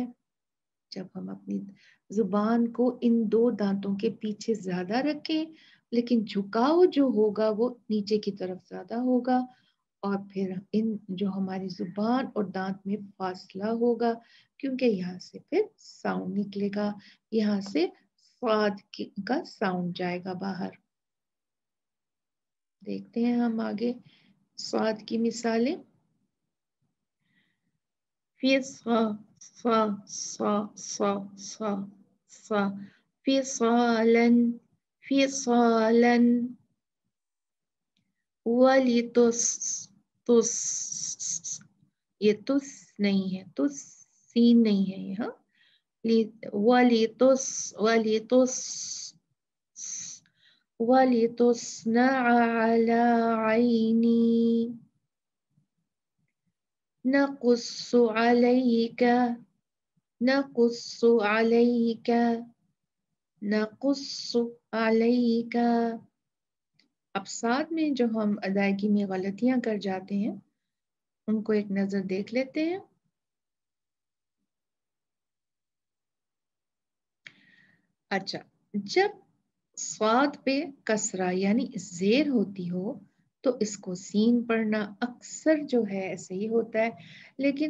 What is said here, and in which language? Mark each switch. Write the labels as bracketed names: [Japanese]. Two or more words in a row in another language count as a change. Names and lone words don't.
[Urdu] جب ہم اپنی زبان کو ان 2 دانتوں کے پیچھے زیادہ رکھیں لیکن جھکاؤ جو ہوگا وہ نیچے کی طرف زیادہ ہوگا، اور پھر ان جو ہماری زبان اور دانت میں فاصلہ ہوگا، کیونکہ یہاں سے پھر ساؤنڈ نکلے گا، یہاں سے صاد کا ساؤنڈ جائے گا باہر۔ دیکھتے ہیں ہم آگے صاد کی مثالیں، [Arabic] فی صا صا صا صا صا صا، فصالاً فصالاً، [Urdu] ولیتس تس، یہ تس نہیں ہے، تس سین نہیں ہے یہاں، [Arabic] ولیتس ولیتس وَلِتُصْنَعَ عَلَى عَيْنِي نَقُصُّ عَلَيْكَ نَقُصُّ عَلَيْكَ نَقُصُّ عَلَيْكَ۔ [Urdu] اب ساتھ میں جو ہم ادائیگی میں غلطیاں کر جاتے ہیں ان کو ایک نظر دیکھ لیتے ہیں۔ اچھا، جب صاد پہ کسرہ یعنی زیر ہوتی ہو تو اس کو سین پڑھنا اکثر جو ہے ایسے ہی ہوتا ہے، لیکن